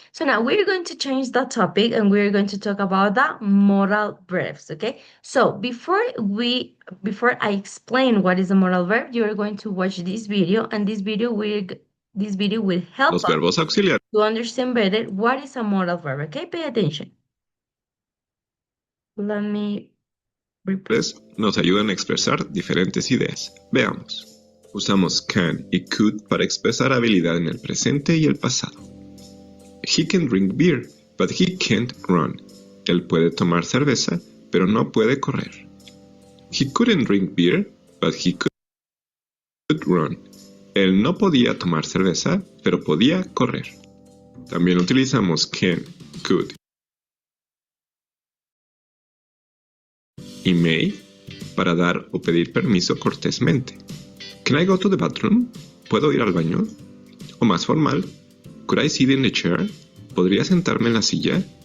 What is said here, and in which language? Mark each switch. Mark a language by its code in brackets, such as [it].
[en] So now we're going to change the topic and we're going to talk about the modal verbs, okay? So before I explain what is a modal verb, you're going to watch this video and this video will help [es] Los verbos auxiliares [en] to understand better what is a modal verb, okay? Pay attention. Let me repeat. [es] nos ayudan a expresar diferentes ideas. Veamos. Usamos can y could para expresar habilidad en el presente y el pasado. [en] He can drink beer, but he can't run. [es] Él puede tomar cerveza, pero no puede correr. [en] He couldn't drink beer, but he could run. [es] Él no podía tomar cerveza, pero podía correr. También utilizamos can, could y may para dar o pedir permiso cortésmente. [en] Can I go to the bathroom? [es] ¿Puedo ir al baño? O más formal, [en] could I sit in the chair? [es] ¿Podría sentarme en la silla?